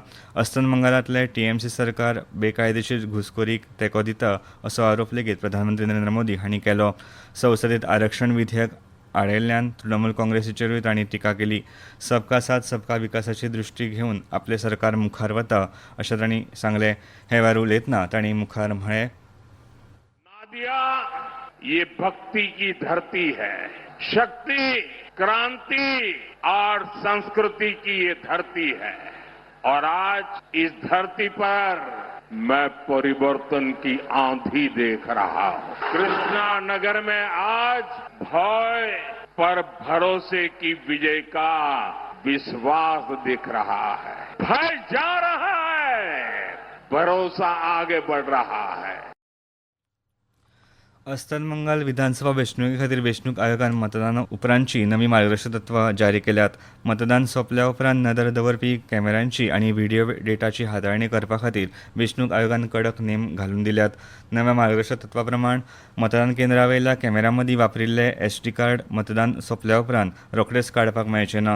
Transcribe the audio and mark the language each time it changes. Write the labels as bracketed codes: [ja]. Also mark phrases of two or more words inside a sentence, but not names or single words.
[kok] अस्तंत बंगालातलें TMC सरकार बेकायदेशीर घुसखोरीक तेंको दिता असो आरोप लेगीत प्रधानमंत्री नरेंद्र मोदी हांणी केलो. संसदेत आरक्षण विधेयक आडयल्ल्यान तृणमूल काँग्रेसीचेरूय तांणी टिका केली. [hi] सबका साथ सबका [kok] विकासाची दृश्टी घेवन आपलें सरकार मुखार वता अशें तांणी सांगलें. हे वेळार उलयतना तांणी मुखार म्हळें, [hi] नादिया ये भक्ति की धरती है, शक्ति, क्रांति और संस्कृति की ये धरती है और आज इस धरती पर मैं परिवर्तन की आंधी देख रहा हूं. कृष्णा नगर में आज भय पर भरोसे की विजय का विश्वास दिख रहा है. भय जा रहा है, भरोसा आगे बढ़ रहा है. [kok] अस्तंत बंगाल विधानसभा वेंचणुके खातीर वेंचणूक आयोगान मतदाना उपरांतची नवी मार्गदर्शक तत्वां जारी केल्यात. मतदान सोंपल्या उपरांत नदर दवरपी कॅमेऱ्यांची आनी व्हिडिओ डेटाची हाताळणी करपा खातीर वेंचणूक आयोगान कडक नेम घालून दिल्यात. नव्या मार्गदर्शक तत्वां प्रमाण मतदान केंद्रा वयल्या कॅमेऱ्यां मदीं वापरिल्ले SD कार्ड मतदान सोंपल्या उपरांत रोखडेच काडपाक मेळचे ना.